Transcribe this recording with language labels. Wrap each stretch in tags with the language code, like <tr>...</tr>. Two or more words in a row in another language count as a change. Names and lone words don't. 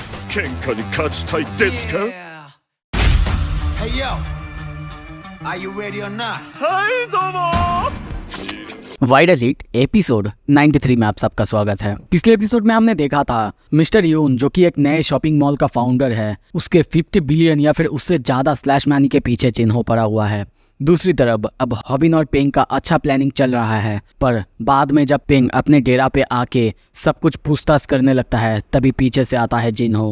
<ja>喧嘩に勝ちたいですか？</ja> <en>Hey yo, are you ready or not?</en> <ja>はいどうも</ja> <hi>वाइड एलिट एपिसोड 93 में आप सबका स्वागत है। पिछले एपिसोड में हमने देखा था मिस्टर यून जो कि एक नए</hi> <en>shopping mall</en> <hi>का फाउंडर है, उसके 50 बिलियन या फिर उससे ज्यादा</hi> <en>slush money</en> <hi>के पीछे चिन्हों पड़ा हुआ है। दूसरी तरफ अब हॉबिन और पेंग का अच्छा प्लानिंग चल रहा है, पर बाद में जब पेंग अपने डेरा पे आके सब कुछ पूछताछ करने लगता है तभी पीछे से आता है जिन्हो।</hi>